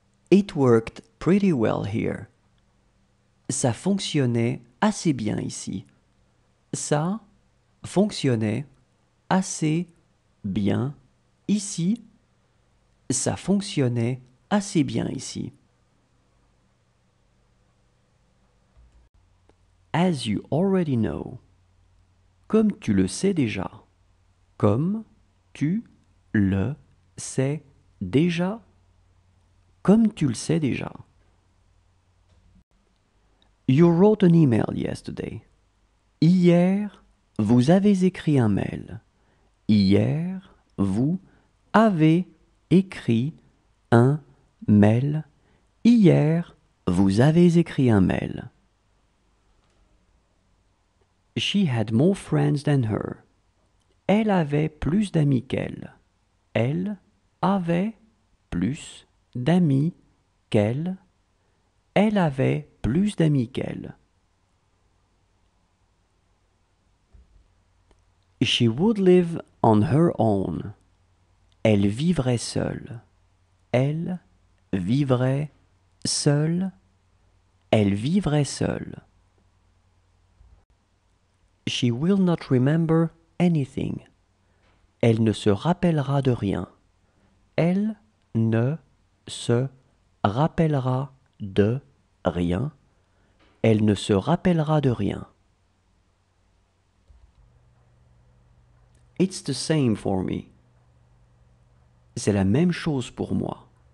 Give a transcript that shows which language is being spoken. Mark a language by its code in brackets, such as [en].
[en] It worked pretty well here. [fr] Ça fonctionnait assez bien ici. Ça fonctionnait assez bien ici. Ça fonctionnait assez bien ici. [en] As you already know. [fr] comme tu le sais déjà. Comme tu le sais déjà. Comme tu le sais déjà. [en] You wrote an email yesterday. [fr] Hier, vous avez écrit un mail. Hier, vous avez écrit un mail. Hier, vous avez écrit un mail. [en] She had more friends than her. [fr] Elle avait plus d'amis qu'elle. Elle avait plus d'amis qu'elle. Elle avait plus d'amis qu'elle. [en] She would live on her own. [fr] Elle vivrait seule. Elle vivrait seule. Elle vivrait seule. [en] She will not remember anything. [fr] Elle ne se rappellera de rien. Elle ne se rappellera de rien. Elle ne se rappellera de rien. [en] It's the same for me. [fr] C'est la même chose pour moi.